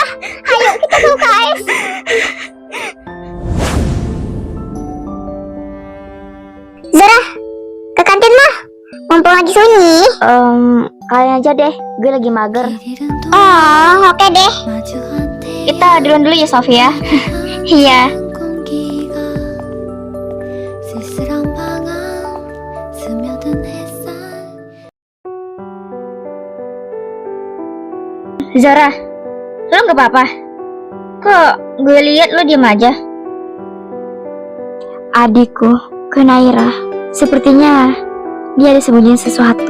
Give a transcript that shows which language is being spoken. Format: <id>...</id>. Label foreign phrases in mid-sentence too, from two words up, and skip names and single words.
<id>Ayo kita ke UKS. Zara, ke kantin mah. Mumpung lagi sunyi. Kalian aja deh, gue lagi mager. Oh, oke deh. Kita duluan dulu ya Sofia. Iya.</id> <ko>공기가 쓸쓸한 방황 스며든 햇살</ko> <id>Zara, lo gak apa-apa? Kok gue lihat lo diam aja? Adikku, Kenaira, sepertinya dia ada sembunyiin sesuatu.</id>